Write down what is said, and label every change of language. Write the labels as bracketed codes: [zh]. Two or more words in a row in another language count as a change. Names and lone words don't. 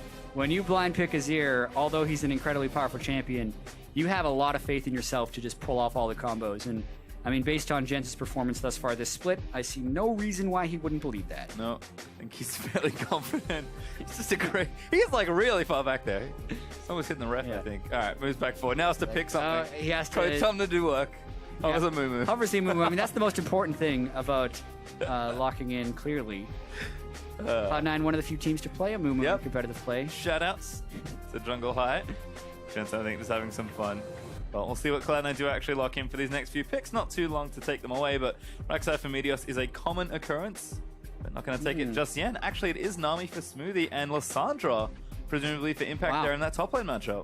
[en] When you blind pick Azir, although he's an incredibly powerful champion, you have a lot of faith in yourself to just pull off all the combos. And I mean, based on Jensen's performance thus far this split, I see no reason why he wouldn't believe that. No, I think he's fairly confident. He's just a great... He's like really far back there. Someone's hitting the ref, I think. All right, moves back forward. Now it's to pick something. He has to... Time to do work. Hovers a moo-moo. Hovers a moo-moo. I mean, that's the most important thing about locking in clearly. Cloud9, one of the few teams to play a moo-moo in competitive play. Shoutouts to Jungle High. Jensen, I think, just having some fun. Well, we'll see what Cloud9 do actually lock in for these next few picks. Not too long to take them away, but Rek'Sai for Meteos is a common occurrence. But not going to take it just yet. Actually, it is Nami for Smoothie and Lissandra, presumably for Impact there in that top lane matchup.